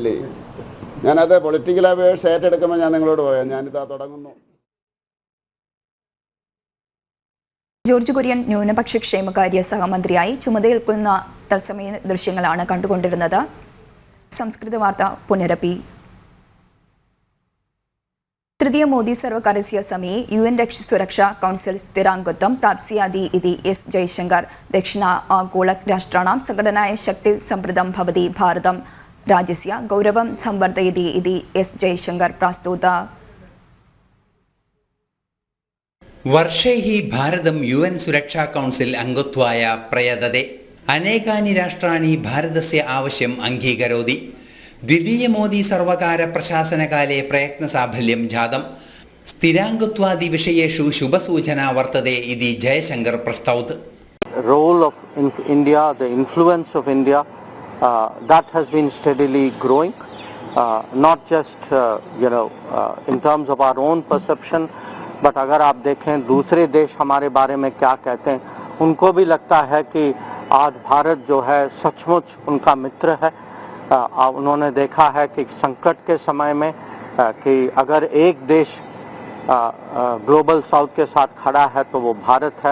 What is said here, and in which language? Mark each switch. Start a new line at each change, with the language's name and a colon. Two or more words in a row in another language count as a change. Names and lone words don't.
Malayalam: ഞാനത്
English: political affairs
Malayalam: ഏറ്റെടുക്കുമ്പോൾ ഞാൻ നിങ്ങളോട് പറയാം, ഞാനിതാ തുടങ്ങുന്നു. ജോർജ് കുര്യൻ ന്യൂനപക്ഷ ക്ഷേമകാര്യ സഹമന്ത്രിയായി ചുമതലയേൽക്കുന്ന തത്സമയ ദൃശ്യങ്ങളാണ് കണ്ടുകൊണ്ടിരുന്നത്.
Sanskrit: സംസ്കൃത വാർത്ത പുനരപ്പി. तृतीय मोदी सर्वकारस्य समये UN सुरक्षा कौन्सिल स्थिरांगत्वं प्राप्स्यादि इति एस् जयशंकर दक्षिण आगोलराष्ट्राणां संघटनाय शक्ति सम्प्रदं भवति भारतं राज्यस्य गौरवं संवर्धयति इति एस् जयशंकर प्रास्तोत। वर्षैः भारतं UN सुरक्षा कौन्सिल अङ्गत्वाय प्रयतते। अनेकानि राष्ट्राणि भारतस्य आवश्यकम् अङ्गीकरोति। द्वितीय मोदी सर्वकार प्रशासनकाले प्रयत्नसाफल्यं जातं। स्थिराङ्गत्वादि विषयेषु शुभसूचना वर्तते इति जयशंकर प्रस्तौत्।
English: Role of India, the influence of India, that has been steadily growing, not just in terms of our own perception, but
Hindi: अगर आप देखें दूसरे देश हमारे बारे में क्या कहते हैं, उनको भी लगता है कि आज भारत जो है सचमुच उनका मित्र है। उन्होंने देखा है कि संकट के समय में कि अगर एक देश
English: Global South
Hindi: के साथ खड़ा है तो वो भारत है।